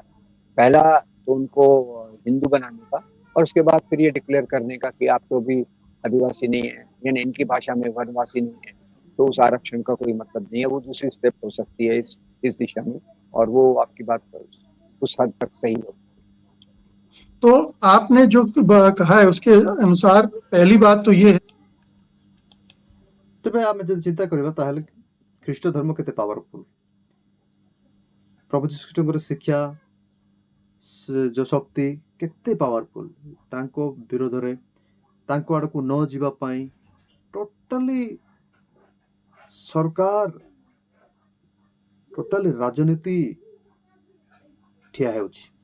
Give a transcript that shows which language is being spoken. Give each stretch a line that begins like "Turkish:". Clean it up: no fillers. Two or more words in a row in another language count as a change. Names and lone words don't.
Hindi: पहला तो उनको हिंदू बनाने का, और उसके बाद फिर ये डिक्लेयर करने का कि आप तो भी आदिवासी नहीं है, यानी इनकी भाषा में वनवासी नहीं है, तो उस आरक्षण का कोई मतलब नहीं है। वो दूसरी स्टेप हो सकती है इस दिशा में, और वो आपकी बात उस हद तक सही हो। तो आपने जो कहा है उसके अनुसार पहली बात तो ये है,
Odia: ତେବେ ଆମେ ଯଦି ଚିନ୍ତା କରିବା ତାହେଲେ ଖ୍ରୀଷ୍ଟ ଧର୍ମ କେତେ ପାୱାରଫୁଲ। ପ୍ରଭୁ ଯୀଶୁ ଖ୍ରୀଷ୍ଟଙ୍କର ଶିକ୍ଷା, ଯୋଉ ଶକ୍ତି କେତେ ପାୱାରଫୁଲ। ତାଙ୍କ ବିରୋଧରେ, ତାଙ୍କ ଆଡ଼କୁ ନ ଯିବା ପାଇଁ ଟୋଟାଲି ସରକାର, ଟୋଟାଲି ରାଜନୀତି ଠିଆ ହେଉଛି।